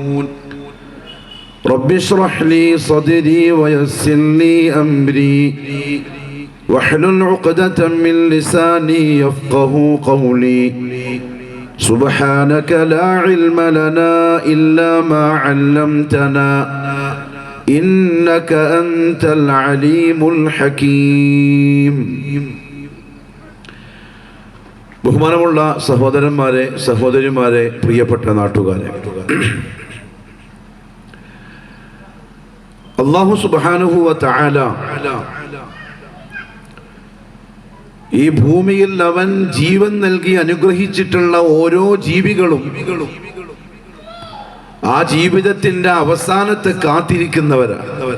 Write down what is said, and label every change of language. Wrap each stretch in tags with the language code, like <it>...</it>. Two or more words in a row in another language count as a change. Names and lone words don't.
<ar>رب اشرح لي صدري ويسر لي أمري واحلل عقدة من لساني يفقه قولي. سبحانك لا علم لنا إلا ما علمتنا إنك أنت العليم الحكيم.</ar> <ml>ബഹുമാനമുള്ള സഹോദരന്മാരെ, സഹോദരിമാരെ, പ്രിയപ്പെട്ട നാട്ടുകാരെ, അല്ലാഹു</ml> <ar>سبحانه وتعالى</ar> <ml>ഈ ഭൂമിയിൽ അവൻ ജീവൻ നൽകി അനുഗ്രഹിച്ചിട്ടുള്ള ഓരോ ജീവികളും ആ ജീവിതത്തിന്റെ അവസാനത്തെ കാത്തിരിക്കുന്നവരാണ്.</ml>